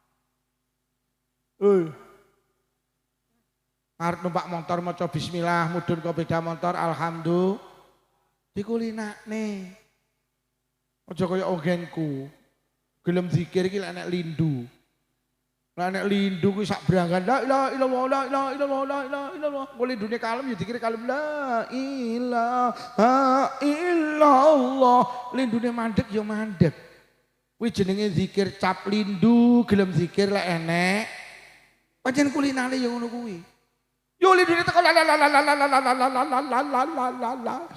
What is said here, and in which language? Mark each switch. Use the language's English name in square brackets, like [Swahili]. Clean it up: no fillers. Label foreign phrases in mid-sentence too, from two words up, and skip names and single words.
[Javanese] Arep numpak motor maca bismillah, mudhun ke beda motor alhamdulillah. Dikulinakne. Aja kaya ogenku. Gelem zikir iki lek nek lindu. Lah nek lindu kuwi sak branggan [Arabic] la ilaha illallah la ilaha illallah [Javanese] la ilaha illallah. Kok lindune kalem ya dikira kalem [Arabic] la ilaha illallah. [Javanese] Lindune mandek ya mandek. Kuwi jenenge zikir cap lindu, gelem zikir lek enek. Pancen kulinane ya ngono kuwi. Yuli dunia teko la la la la la la la la la la la la la.